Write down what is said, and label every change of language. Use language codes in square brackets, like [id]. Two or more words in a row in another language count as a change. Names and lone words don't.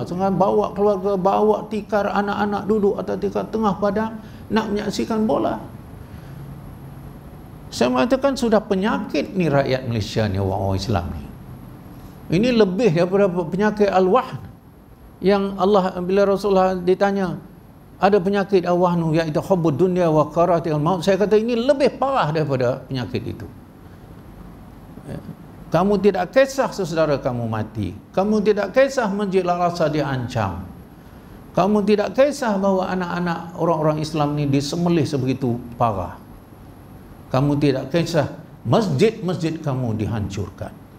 [ms] Tengah bawa keluarga, bawa tikar anak-anak duduk atau tikar tengah padang nak menyaksikan bola. Saya mengatakan sudah penyakit ni rakyat Malaysia ni, orang-orang Islam ni. Ini lebih daripada penyakit al-wahn yang Allah, bila Rasulullah ditanya ada penyakit al-wahnu iaitu [ar] حب الدنيا وكراهية الموت, [ms] saya kata ini lebih parah daripada penyakit itu. Kamu tidak kisah saudara kamu mati, kamu tidak kisah Masjid Al-Aqsa diancam, kamu tidak kisah bahawa anak-anak orang-orang Islam ini disembelih sebegitu parah, kamu tidak kisah masjid-masjid kamu dihancurkan.